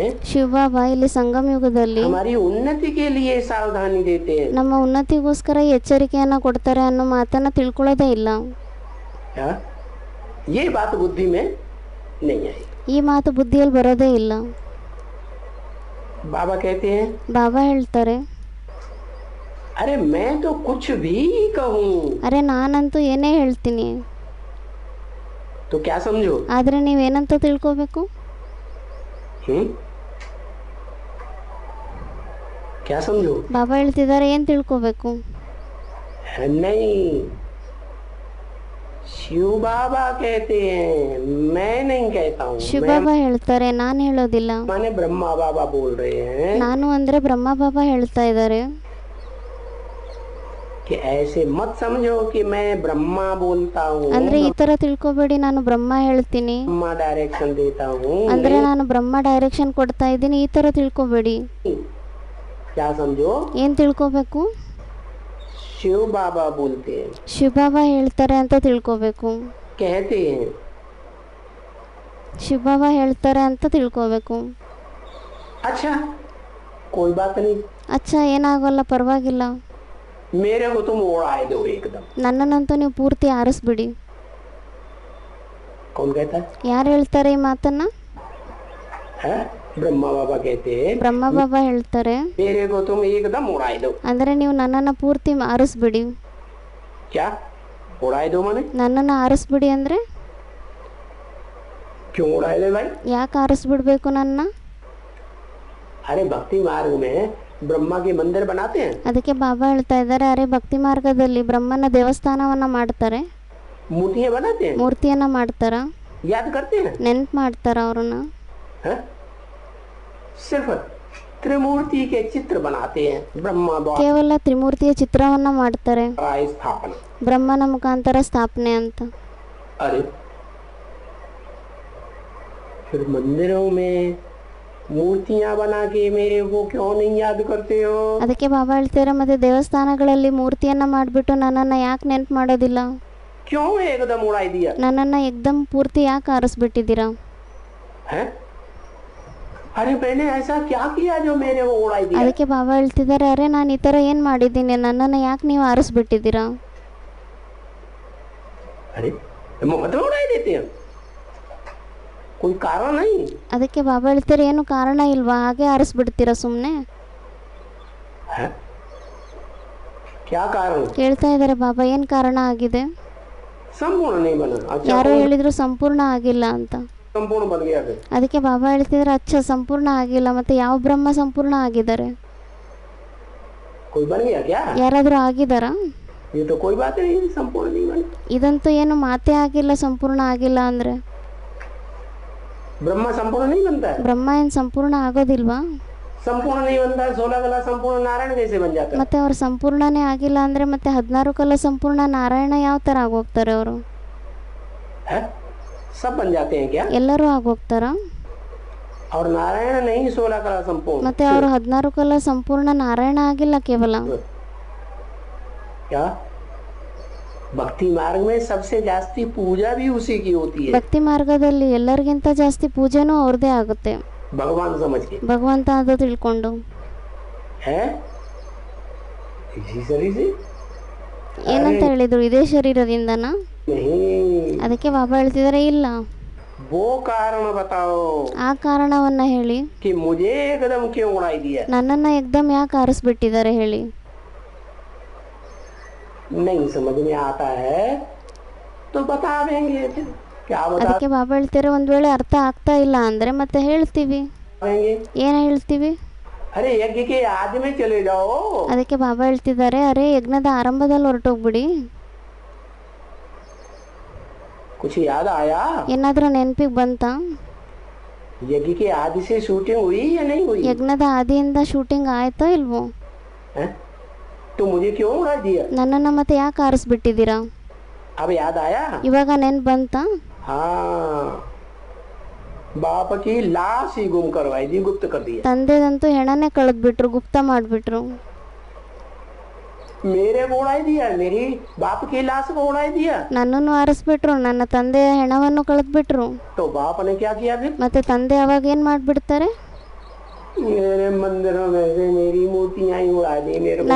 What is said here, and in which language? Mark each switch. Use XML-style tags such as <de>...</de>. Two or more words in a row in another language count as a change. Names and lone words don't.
<kn>ಶಿವಬಾಬಾ ಇಲ್ಲಿ ಸಂಗಮ ಯುಗದಲ್ಲಿ</kn> <hi>हमारी उन्नति के लिए सावधानी देते हैं।</hi> <kn>ನಮ್ಮ ಉನ್ನತಿಗೋಸ್ಕರ ಎಚ್ಚರಿಕೆಯನ್ನು ಕೊಡ್ತಾರೆ ಅನ್ನೋ ಮಾತನ್ನು ತಿಳ್ಕೊಳ್ಳೋದೇ ಇಲ್ಲ.</kn> <hi>क्या ये बात बुद्धि में नहीं आई।</hi> <kn>ಈ ಮಾತು ಬುದ್ಧಿಯಲ್ಲಿ ಬರೋದೇ ಇಲ್ಲ.</kn> <hi>बाबा कहते हैं</hi> <kn>ಬಾಬಾ ಹೇಳ್ತಾರೆ,</kn> <hi>अरे मैं तो कुछ भी कहूँ</hi> <kn>ಅರೆ ನಾನಂತೂ ಏನೇ ಹೇಳ್ತೀನಿ,</kn> <hi>तो क्या समझो,</hi> <kn>ಆದರೆ ನೀವೇನಂತ ತಿಳ್ಕೋಬೇಕು?</kn> <hi>क्या समझो,</hi> <kn>ಬಾಬಾ ಹೇಳ್ತಿದ್ದಾರೆ, ಏನು ತಿಳ್ಕೋಬೇಕು?</kn> <hi>नहीं, शिव बाबा कहते हैं, मैं नहीं कहता हूँ।</hi> <kn>ಶಿವಬಾಬಾ ಹೇಳ್ತಾರೆ, ನಾನು ಹೇಳೋದಿಲ್ಲ.</kn> <hi>माने ब्रह्मा बाबा बोल रहे हैं</hi> <kn>ನಾನು ಅಂದರೆ ಬ್ರಹ್ಮ ಬಾಬಾ ಹೇಳ್ತಾ ಇದ್ದಾರೆ</kn> <hi>कि ऐसे मत समझो कि मैं ब्रह्मा बोलता हूँ,</hi> <kn>ಅಂದ್ರೆ ಈ ತರ ತಿಳ್ಕೊಬೇಡಿ, ನಾನು ಬ್ರಹ್ಮ ಹೇಳ್ತೀನಿ</kn> <hi>ब्रह्मा डायरेक्शन देता हूँ।</hi> <kn>ಅಂದ್ರೆ ನಾನು ಬ್ರಹ್ಮ ಡೈರೆಕ್ಷನ್ ಕೊಡ್ತಾ ಇದ್ದೀನಿ, ಈ ತರ ತಿಳ್ಕೊಬೇಡಿ.</kn> <hi>क्या समझो,</hi> <kn>ಏನ್ ತಿಳ್ಕೊಬೇಕು?</kn> <hi>शिव बाबा बोलते हैं,</hi> <kn>ಶಿವಬಾಬಾ ಹೇಳ್ತಾರೆ ಅಂತ ತಿಳ್ಕೊಬೇಕು.</kn> <hi>कहते हैं,</hi> <kn>ಶಿವಬಾಬಾ ಹೇಳ್ತಾರೆ ಅಂತ ತಿಳ್ಕೊಬೇಕು.</kn> <hi>अच्छा कोई बात नहीं,</hi> <kn>ಅಚ್ಚಾ ಏನಾಗಲ್ಲ, ಪರವಾಗಿಲ್ಲ,</kn> <hi>मेरे को तुम उड़ाए दो एकदम।</hi> <kn>ನನ್ನನ್ನಂತೂ ನೀವು ಪೂರ್ತಿ ಆರಿಸ್ಬಿಡಿ.</kn> <hi>कौन कहता है?</hi> <kn>ಯಾರು ಹೇಳ್ತಾರೆ ಈ ಮಾತನ್ನ?</kn> <hi>ब्रह्मा बाबा कहते हैं,</hi> <kn>ಬ್ರಹ್ಮ ಬಾಬಾ ಹೇಳ್ತಾರೆ,</kn> <hi>मेरे को तुम एकदम उड़ाए दो।</hi> <kn>ಅಂದ್ರೆ ನೀವು ನನ್ನನ್ನ ಪೂರ್ತಿ ಆರಿಸ್ಬಿಡಿ.</kn> <hi>क्या उड़ाए दो माने?</hi> <kn>ನನ್ನನ್ನ ಆರಿಸ್ಬಿಡಿ ಅಂದ್ರೆ</kn> <hi>क्यों उड़ाए दो भाई?</hi> <kn>ಯಾಕೆ ಆರಿಸ್ಬಿಡ್ಬೇಕು ನನ್ನ?</kn> <hi>अरे भक्ति मार्ग में ब्रह्मा के मंदिर बनाते हैं,</hi> <kn>ಅದಕ್ಕೆ ಬಾಬಾ ಹೇಳ್ತಾ ಇದ್ದಾರೆ, ಅರೆ ಭಕ್ತಿ ಮಾರ್ಗದಲ್ಲಿ ಬ್ರಹ್ಮನ ದೇವಸ್ಥಾನವನ್ನ ಮಾಡ್ತಾರೆ,</kn> <hi>मूर्तियां बनाते हैं,</hi> <kn>ಮೂರ್ತಿಯನ್ನ ಮಾಡ್ತಾರ,</kn> <hi>याद करते हैं,</hi> <kn>ನೆನ್ಪು ಮಾಡ್ತಾರ ಅವ್ರನ್ನ.</kn> <hi>सिर्फ त्रिमूर्ति के चित्र बनाते हैं, ब्रह्मा</hi> <kn>ಕೇವಲ ತ್ರಿಮೂರ್ತಿಯ ಚಿತ್ರವನ್ನ ಮಾಡ್ತಾರೆ,</kn> <hi>द्वारा स्थापना।</hi> <kn>ಬ್ರಹ್ಮನ ಮುಖಾಂತರ ಸ್ಥಾಪನೆ ಅಂತ.</kn> <hi>अरे फिर मंदिरों में मूर्तियां बना के मेरे को क्यों नहीं याद करते हो?</hi> <kn>ಅದಕ್ಕೆ ಬಾಬಾ ಹೇಳ್ತಾರೆ, ಮತ್ತೆ ದೇವಸ್ಥಾನಗಳಲ್ಲಿ ಮೂರ್ತಿಯನ್ನ ಮಾಡಿಬಿಟ್ಟು ನನ್ನನ್ನ ಯಾಕೆ ನೆನ್ಪು ಮಾಡೋದಿಲ್ಲ?</kn> <hi>क्यों एकदम उड़ाई दिया?</hi> <kn>ನನ್ನನ್ನ ಏಕ್ದಮ್ ಪೂರ್ತಿ ಯಾಕೆ ಆರಿಸ್ಬಿಟ್ಟಿದ್ದೀರಾ?</kn> <hi>है? अरे मैंने ऐसा क्या किया जो मेरे को उड़ाई दिया?</hi> <kn>ಅದಕ್ಕೆ ಬಾಬಾ ಹೇಳ್ತಿದ್ದಾರೆ, ಅರೆ ನಾನು ಈ ಥರ ಏನು ಮಾಡಿದ್ದೀನಿ, ನನ್ನನ್ನ ಯಾಕೆ ನೀವು ಆರಿಸ್ಬಿಟ್ಟಿದ್ದೀರಾ?</kn> <hi>अरे मुफ्त में उड़ाई देते हैं, कोई कारण नहीं।</hi> <kn>ಅದಕ್ಕೆ ಬಾಬಾ ಹೇಳ್ತಾರೆ, ಏನು ಕಾರಣ ಇಲ್ವಾ, ಹಾಗೆ ಆರಿಸ್ಬಿಡ್ತೀರಾ ಸುಮ್ಮನೆ?</kn> <hi>क्या कारण?</hi> <kn>ಕೇಳ್ತಾ ಇದ್ದಾರೆ ಬಾಬಾ, ಏನು ಕಾರಣ ಆಗಿದೆ?</kn> <hi>संपूर्ण नहीं बना। अच्छा</hi> <kn>ಯಾರೋ ಹೇಳಿದ್ರು ಸಂಪೂರ್ಣ ಆಗಿಲ್ಲ ಅಂತ.</kn> <hi>संपूर्ण बन गया फिर?</hi> <kn>ಅದಕ್ಕೆ ಬಾಬಾ ಹೇಳ್ತಿದ್ದಾರೆ, ಅಚ್ಚ ಸಂಪೂರ್ಣ ಆಗಿಲ್ಲ, ಮತ್ತೆ ಯಾವ ಬ್ರಹ್ಮ ಸಂಪೂರ್ಣ ಆಗಿದ್ದಾರೆ?</kn> <hi>कोई बन गया क्या?</hi> <kn>ಯಾರಾದರೂ ಆಗಿದ್ದಾರಾ?</kn> <hi>ये तो कोई बात नहीं, संपूर्ण नहीं बना।</hi> <kn>ಇದಂತೂ ಏನು ಮಾತೇ ಆಗಿಲ್ಲ, ಸಂಪೂರ್ಣ ಆಗಿಲ್ಲ ಅಂದ್ರೆ.</kn> <hi>ब्रह्मा संपूर्ण नहीं बनता है?</hi> <kn>ಬ್ರಹ್ಮ ಏನು ಸಂಪೂರ್ಣ ಆಗೋದಿಲ್ವಾ?</kn> <hi>संपूर्ण नहीं बनता है, 16 कला संपूर्ण नारायण कैसे बन जाता है?</hi> <kn>ಮತ್ತೆ ಅವ್ರು ಸಂಪೂರ್ಣನೇ ಆಗಿಲ್ಲ ಅಂದ್ರೆ ಮತ್ತೆ 16 ಕಲ ಸಂಪೂರ್ಣ ನಾರಾಯಣ ಯಾವ ಥರ ಆಗೋಗ್ತಾರೆ ಅವರು?</kn> <hi>सब बन जाते हैं क्या?</hi> <kn>ಎಲ್ಲರೂ ಆಗೋಗ್ತಾರ?</kn> <hi>और नारायण नहीं 16 कला संपूर्ण?</hi> <kn>ಮತ್ತೆ ಅವರು 16 ಕಲ ಸಂಪೂರ್ಣ ನಾರಾಯಣ ಆಗಿಲ್ಲ ಕೇವಲ.</kn> <hi>क्या भक्ति मार्ग में सबसे जास्ती पूजा भी उसी की होती है,</hi> <kn>ಭಕ್ತಿ मार्गದಲ್ಲಿ ಎಲ್ಲರಿಗಿಂತ ಜಾಸ್ತಿ ಪೂಜೆನೂ ಅವ್ರದ್ದೇ ಆಗುತ್ತೆ,</kn> <hi>भगवान समझ के</hi> <kn>ಭಗವಂತ ಅಂತ ತಿಳ್ಕೊಂಡು.</kn> <hi>है इसी शरीर से</hi> <kn>ಏನಂತ ಹೇಳಿದ್ರು, ಇದೇ ಶರೀರದಿಂದನಾ?</kn> <hi>नहीं,</hi> <kn>ಅದಕ್ಕೆ ಬಾಬಾ ಹೇಳ್ತಿದ್ದಾರೆ, ಇಲ್ಲ,</kn> <hi>वो कारण बताओ</hi> <kn>ಆ ಕಾರಣವನ್ನ ಹೇಳಿ,</kn> <hi>कि मुझे एकदम क्यों उड़ाई दिया।</hi> <kn>ನನ್ನನ್ನ ಏಕ್ದಮ್ ಯಾಕೆ ಆರಿಸ್ಬಿಟ್ಟಿದ್ದಾರೆ ಹೇಳಿ.</kn> <hi>नहीं समझ में आता है तो बता देंगे, फिर क्या बता</hi> <kn>ಅದಕ್ಕೆ ಬಾಬಾ ಹೇಳ್ತಾರೆ, ಒಂದ್ ವೇಳೆ ಅರ್ಥ ಆಗ್ತಾ ಇಲ್ಲ ಅಂದ್ರೆ ಮತ್ತೆ ಹೇಳ್ತೀವಿ.</kn> <hi>देंगे।</hi> <kn>ಏನ್ ಹೇಳ್ತೀವಿ?</kn> <hi>अरे यज्ञ के आदि में चले जाओ,</hi> <kn>ಅದಕ್ಕೆ ಬಾಬಾ ಹೇಳ್ತಿದ್ದಾರೆ, ಅರೆ ಯಜ್ಞದ ಆರಂಭದಲ್ಲಿ ಹೊರಟೋಗ್ಬಿಡಿ.</kn> <hi>कुछ याद आया?</hi> <kn>ಏನಾದ್ರೂ ನೆನಪಿಗೆ ಬಂತಾ?</kn> <hi>यज्ञ के आदि से शूटिंग हुई या नहीं हुई?</hi> <kn>ಯಜ್ಞದ ಆದಿಯಿಂದ ಶೂಟಿಂಗ್ ಆಯ್ತಾ ಇಲ್ವೋ?</kn> <hi>हैं? तो मुझे क्यों उड़ा दिया?</hi> <kn>ನನ್ನನ್ನ ಮತ್ತೆ ಯಾಕೆ ಆರಿಸ್ಬಿಟ್ಟಿದ್ದೀರಾ?</kn> <hi>अब याद आया?</hi> <kn>ಇವಾಗ ನೆನ್ಪು ಬಂತಾ?</kn> <hi>हाँ, बाप की लाश ही गुम करवाई दी, गुप्त कर दिया।</hi> <kn>ತಂದೆದಂತೂ ಹೆಣನೇ ಕಳೆದ್ಬಿಟ್ರು, ಗುಪ್ತ ಮಾಡ್ಬಿಟ್ರು.</kn> <hi>मेरे को उड़ाई दिया, मेरी बाप की लाश को उड़ाई दिया।</hi> <kn>ನನ್ನನ್ನು ಆರಿಸ್ಬಿಟ್ರು, ನನ್ನ ತಂದೆಯ ಹೆಣವನ್ನು ಕಳೆದ್ಬಿಟ್ರು.</kn> <hi>तो बाप ने क्या किया फिर?</hi> <kn>ಮತ್ತೆ ತಂದೆ ಅವಾಗ ಏನ್ ಮಾಡ್ಬಿಡ್ತಾರೆ?</kn> <hi>मेरे मंदिरों में से मेरी मूर्तियां ही उड़ा दी, मेरे को</hi>